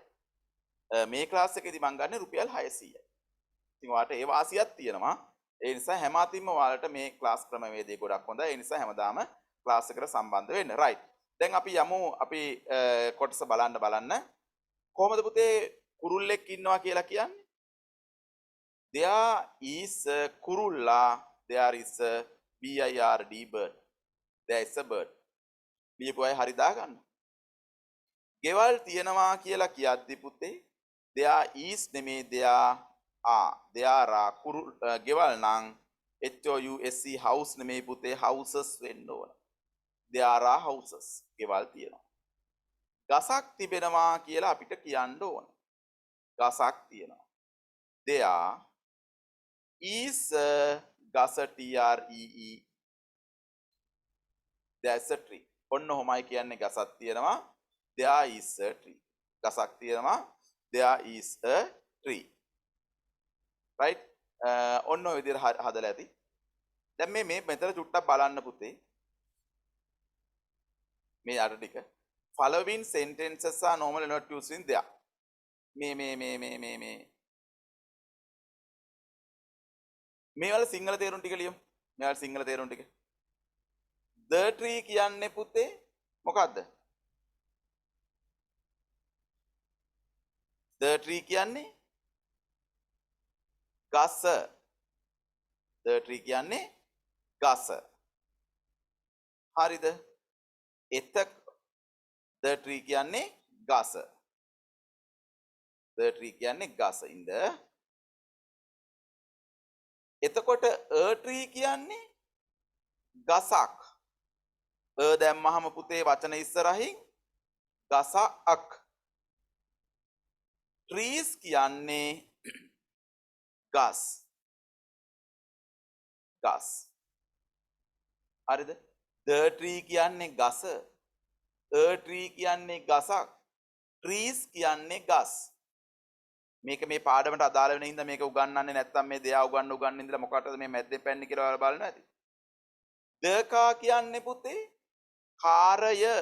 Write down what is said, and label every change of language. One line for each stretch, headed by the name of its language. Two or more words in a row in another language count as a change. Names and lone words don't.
Sinhala: මේ ක්ලාස් එකේදී මම ගන්න රුපියල් 600යි. ඉතින් ඔයාලට ඒ වාසියක් තියෙනවා. ඒ නිසා හැම අතින්ම ඔයාලට මේ ක්ලාස් ක්‍රමවේදය ගොඩක් හොඳයි. ඒ නිසා හැමදාම ක්ලාස් එකට සම්බන්ධ වෙන්න. රයිට්. දැන් අපි යමු අපි කොටස බලන්න. කොහොමද පුතේ කුරුල්ලෙක් ඉන්නවා කියලා කියන්නේ?
English: There is a kurulla, there is a bird, there is a bird.
Sinhala: ලියපු අය හරි දාගන්න. ගෙවල් තියනවා කියලා කියද්දි පුතේ
English: there is
Sinhala: නෙමේ
English: there are
Sinhala: ගෙවල් නම්
English: HOUSE house
Sinhala: නෙමේ පුතේ houses වෙන්න ඕන.
English: there are houses.
Sinhala: ගෙවල් තියෙනවා. ගසක් තිබෙනවා කියලා අපිට කියන්න ඕන. ගසක් තියෙනවා.
English: There is a ගස TREE. There's a tree. ඔන්න ඔහොමයි කියන්නේ ගසක් තියෙනවා. There is a tree.
Sinhala: ගසක් තියෙනවා.
English: There is a tree. Right?
Sinhala: ඔන්න ඔය විදිහට හදලා ඇති. දැන් මේ මෙතන චුට්ටක් බලන්න පුතේ. මේ අර ටික.
English: Following sentences are normally not used in there.
Sinhala: මේ වල සිංහල තේරුම් ටික ලියමු. මේ වල සිංහල තේරුම් ටික.
English: The tree
Sinhala: කියන්නේ පුතේ මොකද්ද?
English: The tree
Sinhala: කියන්නේ ගස.
English: The tree
Sinhala: කියන්නේ ගස. හරිද?
English: The tree
Sinhala: කියන්නේ ගස.
English: The tree
Sinhala: කියන්නේ ගස. ඉඳ එතකොට
English: a tree
Sinhala: කියන්නේ ගසක්. දැම්මහම පුතේ වචන ඉස්සරහින් ගසක්. trees කියන්නේ ගස්. ගස්. හරිද?
English: the tree
Sinhala: කියන්නේ ගස.
English: a tree
Sinhala: කියන්නේ ගසක්. trees කියන්නේ ගස්. මේක මේ පාඩමට අදාළ වෙන හින්දා මේක උගන්වන්නේ නැත්තම් මේ දෙයා උගන්වන්න ඉඳලා මොකටද මේ මැද්දේ පැන්නේ කියලා ඔයාලා බලන්න ඇති. දකා කියන්නේ පුතේ කාරය.